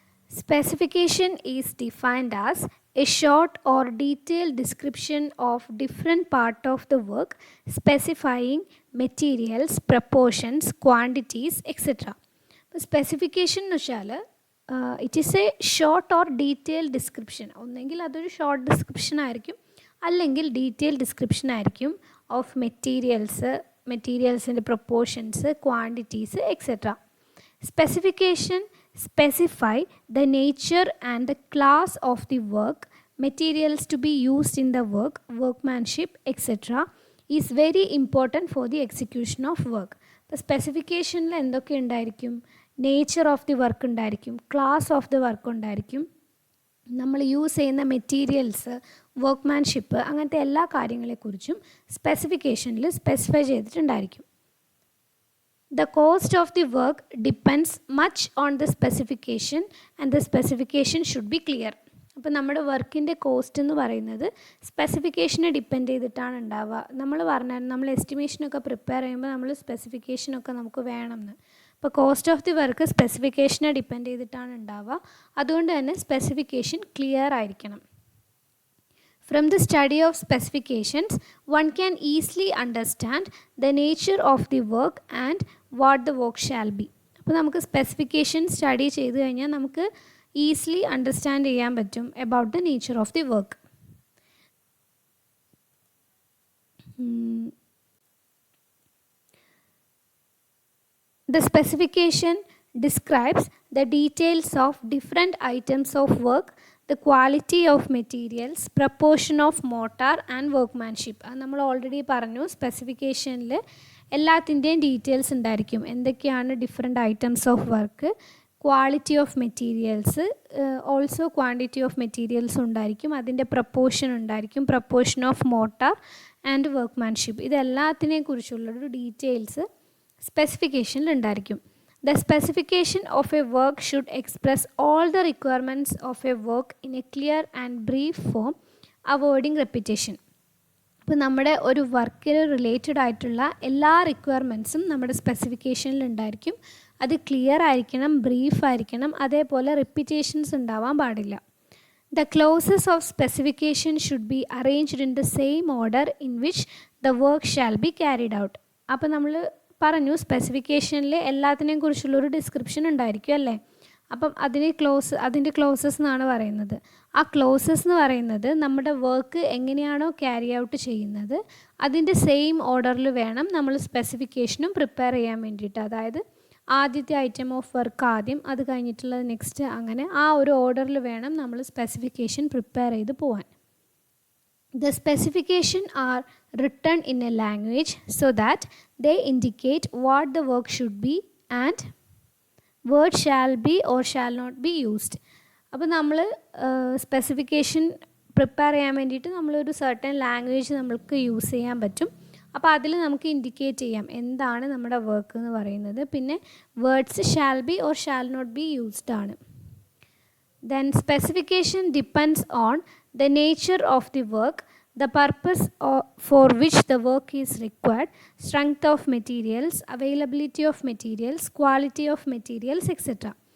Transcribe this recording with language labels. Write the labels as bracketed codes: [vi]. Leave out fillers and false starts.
[en] Specification is defined as a short or detailed description of different part of the work, specifying materials, proportions, quantities, etc. Specification [ml] എന്ന് വെച്ചാൽ [en] It is a short or detailed description. [ml] ഒന്നെങ്കിൽ അതൊരു short description ആയിരിക്കും, അല്ലെങ്കിൽ detailed description ആയിരിക്കും of മെറ്റീരിയൽസിൻ്റെ proportions, quantities, etcetera. [en] Specification specify the nature and the class of the work, materials to be used in the work, workmanship, etc. is very important for the execution of work. [ml] ഇപ്പോൾ സ്പെസിഫിക്കേഷനിൽ എന്തൊക്കെ ഉണ്ടായിരിക്കും? Nature of the work ഉണ്ടായിരിക്കും, class of the work ഉണ്ടായിരിക്കും, നമ്മൾ use ചെയ്യുന്ന materials, workmanship, അങ്ങനത്തെ എല്ലാ കാര്യങ്ങളെക്കുറിച്ചും സ്പെസിഫിക്കേഷനിൽ specify ചെയ്തിട്ടുണ്ടായിരിക്കും. [en] The cost of the work depends much on the specification and the specification should be clear. [ml] അപ്പോൾ നമ്മുടെ വർക്കിൻ്റെ കോസ്റ്റ് എന്ന് പറയുന്നത് സ്പെസിഫിക്കേഷനെ ഡിപ്പെൻഡ് ചെയ്തിട്ടാണ് ഉണ്ടാവുക. നമ്മൾ എസ്റ്റിമേഷനൊക്കെ പ്രിപ്പയർ ചെയ്യുമ്പോൾ നമ്മൾ സ്പെസിഫിക്കേഷനൊക്കെ നമുക്ക് വേണമെന്ന്. അപ്പോൾ cost of the work സ്പെസിഫിക്കേഷനെ depend ചെയ്തിട്ടാണ് ഉണ്ടാവുക. അതുകൊണ്ട് തന്നെ സ്പെസിഫിക്കേഷൻ ക്ലിയർ ആയിരിക്കണം. [en] From the study of specifications, one can easily understand the nature of the work and what the work shall be. [ml] അപ്പോൾ നമുക്ക് സ്പെസിഫിക്കേഷൻ സ്റ്റഡി ചെയ്ത് കഴിഞ്ഞാൽ നമുക്ക് ഈസിലി അണ്ടർസ്റ്റാൻഡ് ചെയ്യാൻ പറ്റും [en] About the nature of the work. The specification describes the details of different items of work, the quality of materials, proportion of mortar and workmanship. [ml] അത് നമ്മൾ already പറഞ്ഞു. സ്പെസിഫിക്കേഷനിൽ എല്ലാത്തിൻ്റെയും ഡീറ്റെയിൽസ് ഉണ്ടായിരിക്കും. എന്തൊക്കെയാണ് different items of work, quality of materials, also quantity of materials ഉണ്ടായിരിക്കും, അതിൻ്റെ proportion ഉണ്ടായിരിക്കും, proportion of motor and workmanship. ഇതെല്ലാത്തിനെയും കുറിച്ചുള്ളൊരു details സ്പെസിഫിക്കേഷനിൽ ഉണ്ടായിരിക്കും. [en] The specification of a work should express all the requirements of a work in a clear and brief form, avoiding repetition. [ml] അപ്പോൾ നമ്മുടെ ഒരു വർക്കിൽ related ആയിട്ടുള്ള എല്ലാ റിക്വയർമെൻറ്റ്സും നമ്മുടെ സ്പെസിഫിക്കേഷനിൽ ഉണ്ടായിരിക്കും. അത് ക്ലിയർ ആയിരിക്കണം, ബ്രീഫ് ആയിരിക്കണം, അതേപോലെ റിപ്പീറ്റേഷൻസ് ഉണ്ടാവാൻ പാടില്ല. [en] The clauses of specification should be arranged in the same order in which the work shall be carried out. [ml] അപ്പോൾ നമ്മൾ പറഞ്ഞു സ്പെസിഫിക്കേഷനിൽ എല്ലാത്തിനെയും കുറിച്ചുള്ളൊരു ഡിസ്ക്രിപ്ഷൻ ഉണ്ടായിരിക്കും അല്ലേ. അപ്പം അതിൻ്റെ ക്ലോസസ് എന്നാണ് പറയുന്നത്. ആ ക്ലോസസ് എന്ന് പറയുന്നത് നമ്മുടെ വർക്ക് എങ്ങനെയാണോ ക്യാരി ഔട്ട് ചെയ്യുന്നത് അതിൻ്റെ സെയിം ഓർഡറിൽ വേണം നമ്മൾ സ്പെസിഫിക്കേഷനും പ്രിപ്പയർ ചെയ്യാൻ വേണ്ടിയിട്ട്. അതായത് ആദ്യത്തെ ഐറ്റം ഓഫ് വർക്ക് ആദ്യം, അത് കഴിഞ്ഞിട്ടുള്ളത് നെക്സ്റ്റ്, അങ്ങനെ ആ ഒരു ഓർഡറിൽ വേണം നമ്മൾ സ്പെസിഫിക്കേഷൻ പ്രിപ്പയർ ചെയ്ത് പോകാൻ. [en] The specifications are written in a language so that they indicate what the work should be and word shall be or shall not be used. [ml] അപ്പോൾ നമ്മൾ സ്പെസിഫിക്കേഷൻ പ്രിപ്പയർ ചെയ്യാൻ വേണ്ടിയിട്ട് നമ്മളൊരു സർട്ടൻ ലാംഗ്വേജ് നമുക്ക് use ചെയ്യാൻ പറ്റും. അപ്പോൾ അതിൽ നമുക്ക് ഇൻഡിക്കേറ്റ് ചെയ്യാം എന്താണ് നമ്മുടെ വർക്ക് എന്ന് പറയുന്നത്. [en] പിന്നെ words shall be or shall not be used ആണ്. Then specification depends on the nature of the work, the purpose for which the work is required, strength of materials, availability of materials, quality of materials, etc.